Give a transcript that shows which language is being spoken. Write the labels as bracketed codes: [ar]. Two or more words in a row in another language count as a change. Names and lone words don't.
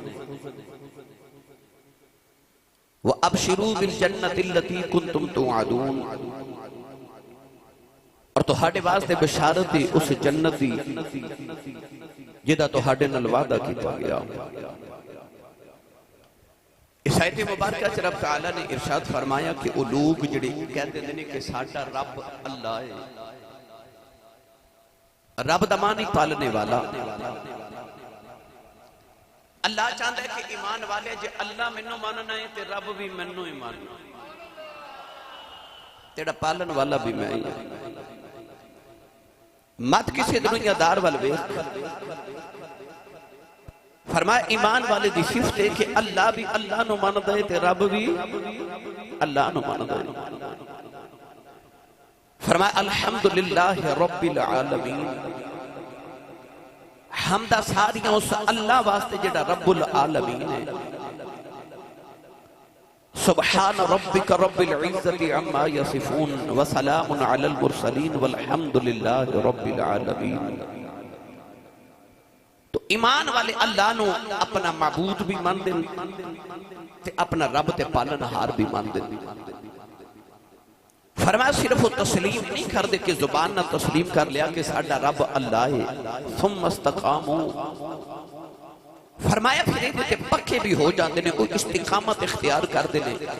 [ar] وأبشروا بالجنة التي كنتم توعدون, [pa] اور تہاڈے واسطے بشارت ہے اس جنت دی جہدا تہاڈے نال وعدہ کیتا گیا. اس آیت مبارک چ رب تعالیٰ نے ارشاد فرمایا کہ وہ لوگ جہڑے کہتے نے کہ ساڈا رب اللہ ہے. رب دا معنی پالنے والا. اللہ چاہتا ہے کہ ایمان والے جے اللہ مینوں ماننا ہے تے رب بھی مینوں ہی ماننا، تیرا پالن والا بھی میں ہی. مت کسی دنیادار وال ویکھ. فرمایا ایمان والے دی صفت ہے کہ اللہ بھی اللہ نوں مندا ہے تے رب بھی اللہ نوں مندا ہے. [ar] فرمایا الحمد لله رب العالمين, [pa] حمدا ساریاں اس اللہ واسطے جیڑا [ar] رب العالمين [pa] है। [ar] سبحان ربك رب العزة عما يصفون وسلام على المرسلين والحمد لله رب العالمين. [pa] تو ایمان والے اللہ نوں اپنا معبود بھی مندے تے اپنا رب تے پالنہار بھی مندے. فرمایا صرف وہ تسلیم نہیں کر دے کہ زبان نا تسلیم کر لیا کہ ساڈا رب اللہ ہے. [ar] ثم استقاموا, [ur] فرمایا پھر یہ پکے بھی ہو جاتے ہیں، وہ استقامت اختیار کرتے ہیں.